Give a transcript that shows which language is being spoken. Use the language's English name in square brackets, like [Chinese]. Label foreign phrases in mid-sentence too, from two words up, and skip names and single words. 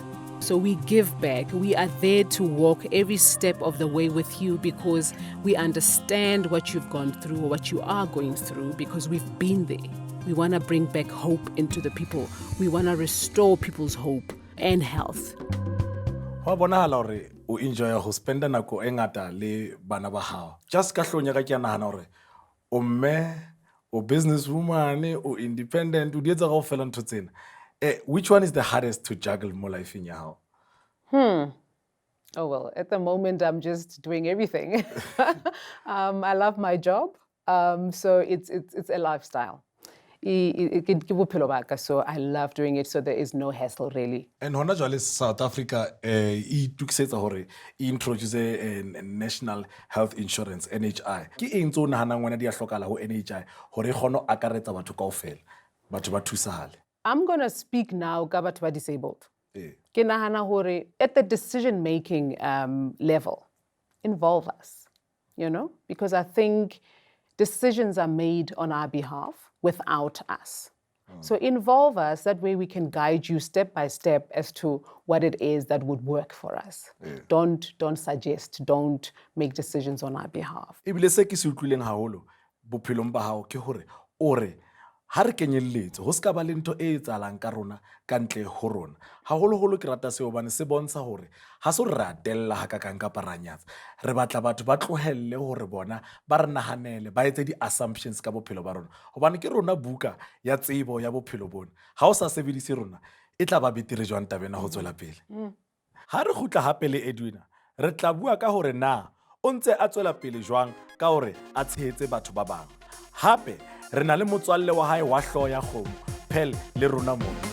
[English] So we give back. We are there to walk every step of the way with you because we understand what you've gone through or what you are going through because we've been there. We want to bring back hope into the people. We want to restore people's hope and health. [Southern Sotho] Wa bonahala hore o enjoy ho spenda nako e ngata le bana ba hao. Just ka hlonya ka ke nahana hore o mme, o businesswoman, o independent, o di etsa go fela ntho tsena. [English] Which one is the hardest to juggle mo life in your Oh, well, at the moment, I'm just doing everything. I love my job. So it's a lifestyle. So I love doing it. So there is no hassle, really. [Southern Sotho] And hona jwale South Africa e tukisetsa hore e introduce [English] National Health Insurance, [Southern Sotho] NHI. Ke eng tso nahanang wena di a hlokala ho NHI hore e kgone akaretsa batho kaofela, batho ba thusahale. [English] I'm going to speak now [Southern Sotho] ka batho ba [English] disabled. [Southern Sotho] Ke nahana hore [English] at the decision-making level, involve us, because I think decisions are made on our behalf without us. So involve us, that way we can guide you step by step as to what it is that would work for us. Don't suggest, don't make decisions on our behalf. [Southern Sotho] Ebile se ke se utlwileng haholo bophelong ba hao ke hore ore ha re kenyelletse ho ska ba le ntho e etsalang ka rona ka ntle ho rona haholoholo ke rata seo bane se bontsha hore ha se re atella ha ka kang ka paranyatsa re batla batho ba tlohelle hore bona ba re nahanele ba etse di assumptions ka bophelo ba rona hobane ke rona buka ya tsebo ya bophelo bona ha o sa sebedise rona e tla ba betere jwang tabena ho tswela pele ha re khutla hape le Edwina re tla bua ka hore na o ntse a tswela pele jwang ka hore a tshehetse batho ba bang hape re na le motswalle wa hae wa hloho ya kgomo Phel le rona mo